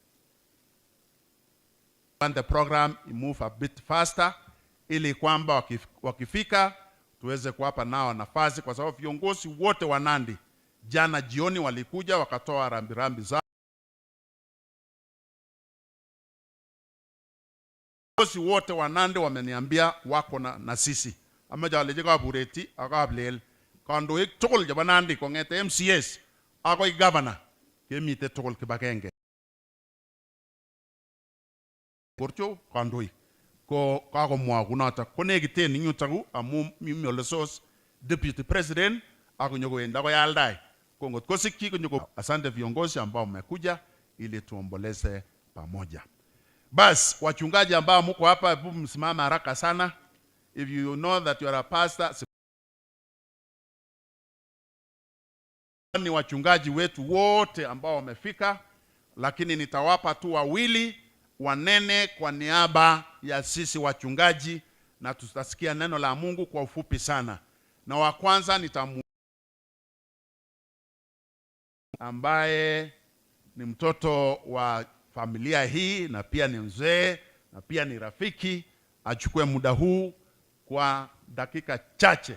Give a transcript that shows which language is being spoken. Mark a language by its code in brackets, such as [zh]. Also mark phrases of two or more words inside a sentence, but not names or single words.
[en] And the program move a bit faster [sw] ili kwamba wakifika tuweze kuwapa nao nafasi kwa sababu viongozi wote wa Nandi jana jioni walikuja wakatoa rambirambi zao. Viongozi wote wa Nandi wameniambia wako na sisi. [kln] Amejaleje ka bureti akablel. Kandoik tugul chebo Nandi kongete MCS akoi governor kemite tugul kibagenge. Korcho kandoik ko kakomwa kunoto konekiten nyutaku amu mimi olesos [en] deputy president [kln] akunyokoenda koyaldai kongot kosikyi kunyoko. [sw] Asante viongozi ambao mmekuja ili tuomboleze pamoja. Bas, wachungaji ambao mko hapa, hebu msimame haraka sana. [en] If you know that you are a pastor, [sw] ni wachungaji wetu wote ambao wamefika, lakini nitawapa tu wawili wanene kwa niaba ya sisi wachungaji, na tutasikia neno la Mungu kwa ufupi sana. Na wa kwanza ambaye ni mtoto wa familia hii na pia ni mzee na pia ni rafiki, achukue muda huu kwa dakika chache.